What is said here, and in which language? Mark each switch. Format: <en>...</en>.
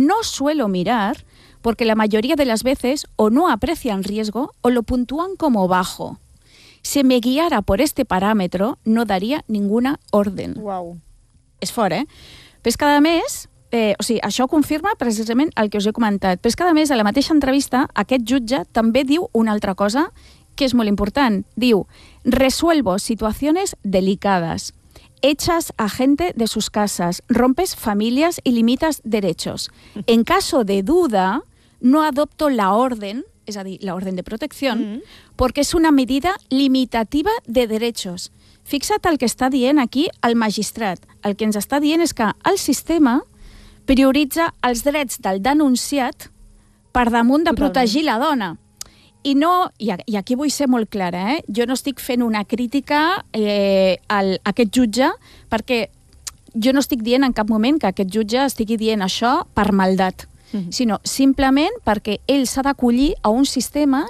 <es>no suelo mirar porque la mayoría de las veces o no aprecian riesgo o lo puntúan como bajo. Si me guiara por este parámetro, no daría ninguna orden. Wow.</es> <ca>És fort, eh? Pues cada mes, o sigui, això confirma precisament el que us he comentat, però cada mes, a la mateixa entrevista, aquest jutge també diu una altra cosa que és molt important. Diu,</ca> <es>resuelvo situaciones delicadas, echas a gente de sus casas, rompes familias y limitas derechos. En caso de duda, no adopto la orden,</es> <ca>es a dir,</ca> <es>la orden de protección, porque es una medida limitativa de derechos.</es> <ca>Fixa't el que està dient aquí el magistrat. El que ens està dient és que el sistema prioritza els drets del denunciat per damunt de protegir la dona. I no, i aquí vull ser molt clara, eh? Jo no estic fent una crítica a aquest jutge, perquè jo no estic dient en cap moment que aquest jutge estigui dient això per maldat, sinó simplement perquè ell s'ha d'acollir a un sistema...</ca>